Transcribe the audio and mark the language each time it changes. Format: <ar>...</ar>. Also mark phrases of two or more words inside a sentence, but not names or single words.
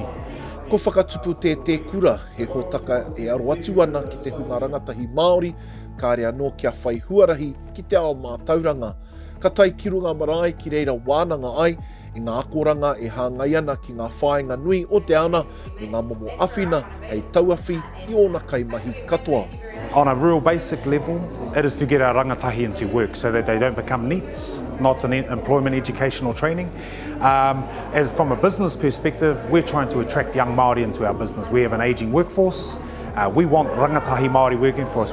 <mi>Ko whakatupu te kura, he hōtaka e aro atu ana ki te hunga rangatahi Māori, ka rea no kia whai huarahi ki te ao mātauranga. Ka tai kirunga marae ki reira wānanga ai, I ngā akoranga e hāngai ana ki ngā whāinga nui o te ana, me ngā momo awhina, hei tauawhi I ōna kaimahi katoa.</mi> <en>On a real basic level, it is to get our rangatahi into work so that they don't become NEETs, not an employment, education or training. As from a business perspective, we're trying to attract young Māori into our business. We have an ageing workforce. We want</en> <mi>rangatahi Māori</mi> <en>working for us.</en>